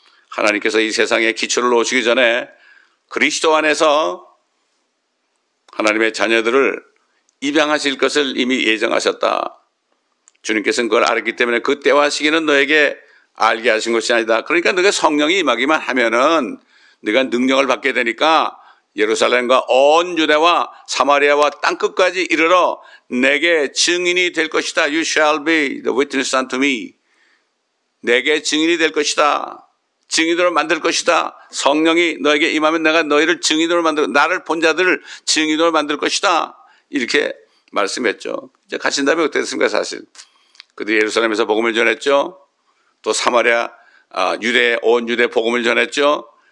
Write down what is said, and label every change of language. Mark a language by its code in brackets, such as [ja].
[ko] 하나님께서 이 세상에 기초를 놓으시기 전에 그리스도 안에서 하나님의 자녀들을 입양하실 것을 이미 예정하셨다. 주님께서는 그걸 알았기 때문에 그 때와 시기는 너에게 알게 하신 것이 아니다. 그러니까 너가 성령이 임하기만 하면은 네가 능력을 받게 되니까 예루살렘과 온 유대와 사마리아와 땅끝까지 이르러 내게 증인이 될 것이다. [en] You shall be the witness unto me. [ko] 내게 증인이 될 것이다. 증인으로 만들 것이다. 성령이 너에게 임하면 내가 너희를 증인으로 만들고 나를 본 자들을 증인으로 만들 것이다. 이렇게 말씀했죠. 이제 가신 다음에 어떻게 됐습니까? 사실 그들이 예루살렘에서 복음을 전했죠. 또 사마리아 온 유대 복음을 전했죠.